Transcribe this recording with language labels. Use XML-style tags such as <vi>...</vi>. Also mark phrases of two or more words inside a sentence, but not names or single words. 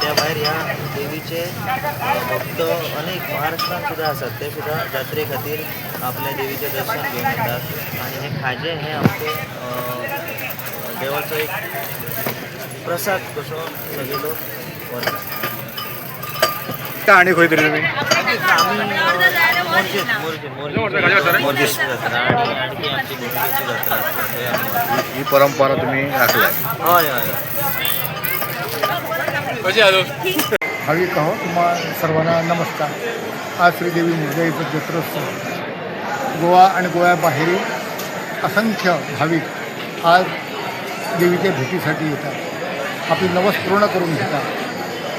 <mr>त्या भायर ह्या देवीचे भक्त अनेक महाराष्ट्रात सुद्धा असतात, ते सुद्धा जात्रे खातीर आपल्या देवीचे दर्शन घेऊन येतात आणि हे खाजें</mr> <kok>हे आमचे देवाचो एक प्रसाद कसो सगळे लोक वतात.</kok> <mr>आणि खंय तरी तुम्ही</mr> <kok>आम्ही मोरजेची जात्रा आणि आणखी आमची गोंयची जात्रा आसता थंय आमी वतात.</kok> <mr>ही परंपरा तुम्ही राखल्या.</mr> <kok>हय हय</kok> <mr>भाविक आहो तुम्हा सर्वांना नमस्कार. आज श्रीदेवी मुरजाईचं जत्रोत्सव. गोवा आणि गोव्याबाहेरील असंख्य भाविक आज देवीच्या भेटीसाठी येतात, आपली नवस पूर्ण करून घेतात.</mr>